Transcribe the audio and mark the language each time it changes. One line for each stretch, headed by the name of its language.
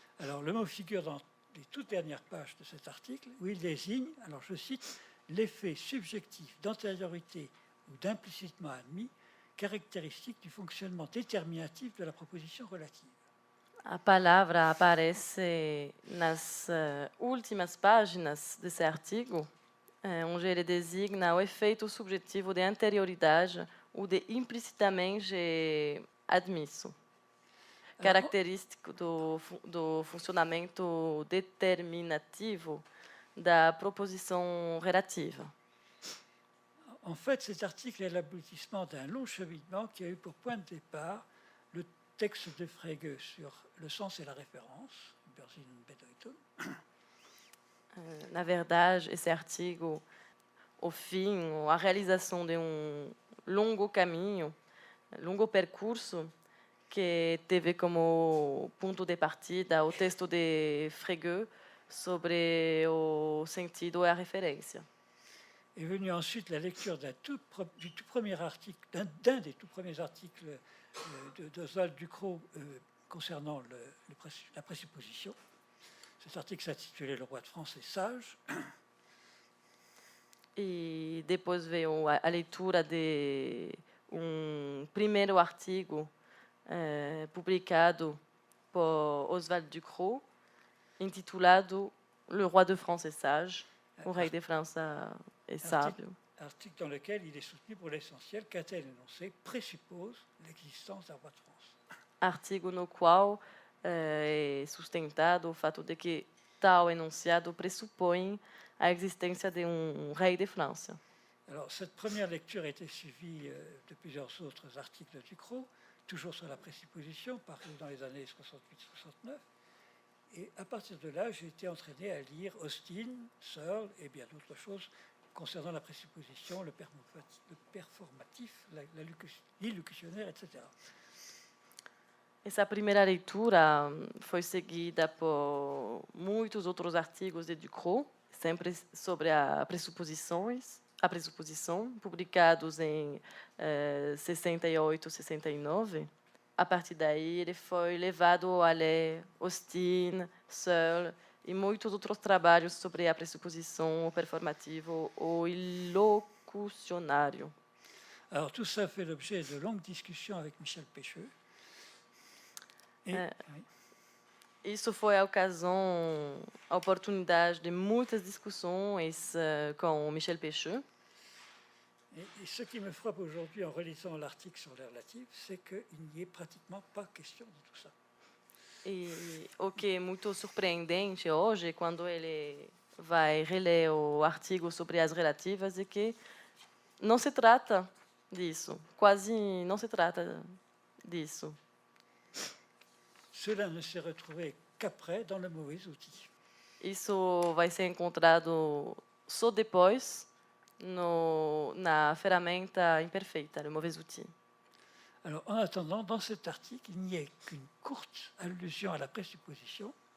French: Alors le mot figure dans les toutes dernières pages de cet article où il désigne, alors je cite, l'effet subjectif d'antériorité ou d'implicitement admis caractéristique du fonctionnement déterminatif de la proposition relative.
Portuguese: A palavra aparece nas últimas páginas desse artigo, onde ele designa o efeito subjetivo de anterioridade ou de implicitamente admisso, característico do funcionamento determinativo da proposição relativa.
French: En fait, cet article est l'aboutissement d'un long cheminement qui a eu pour point de départ le texte de Frege sur le sens et la référence, Übersinn und Bedeutung.
Portuguese: Na verdade, esse artigo, o fim, a realização de longo caminho, longo percurso, que teve como ponto de partida o texto de Frege sobre o sentido e a referência.
French: Est venue ensuite la lecture du tout premier article, d'un des tout premiers articles d'Oswald Ducrot concernant la présupposition. Cet article s'intitulait Le roi de France est sage.
Portuguese: E depois veio a leitura de primeiro artigo publicado por Oswald Ducrot, intitulado
French: Le roi de France est sage,
Portuguese: o rei de França est sábio.
French: Article dans lequel il est soutenu pour l'essentiel qu'un tel énoncé présuppose l'existence d'un roi de France.
Portuguese: Artigo no qual é sustentado o fato de que tal enunciado pressupõe a existência de rei de França.
French: Alors, cette première lecture a été suivie de plusieurs autres articles de Ducrot, toujours sur la présupposition, parus dans les années 68-69. Et à partir de là, j'ai été entraîné à lire Austin, Searle et bien d'autres choses concernant la présupposition, le performatif, l'illocutionnaire, etc.
Portuguese: Essa primeira leitura foi seguida por muitos outros artigos de Ducrot, sempre sobre a pressuposição, publicados em 68, 69. A partir daí, ele foi levado a ler Austin, Searle e muitos outros trabalhos sobre a pressuposição, o performativo, o ilocucionário.
French: Alors, tout ça fait l'objet de longues discussions avec Michel Pecheux.
Portuguese: Isso foi a oportunidade de muitas discussões com Michel Pecheux.
French: Et ce qui me frappe aujourd'hui en relisant l'article sur les relatives, c'est qu'il n'y est pratiquement pas question de tout ça.
Portuguese: E o que é muito surpreendente hoje, quando ele vai reler o artigo sobre as relativas, é que não se trata disso, quase não se trata disso.
French: Cela ne s'est retrouvé qu'après dans le mauvais outil.
Portuguese: Isso vai ser encontrado só depois na ferramenta imperfeita,
French: le mauvais outil. Alors, en attendant, dans cet article, il n'y a qu'une courte allusion à la présupposition.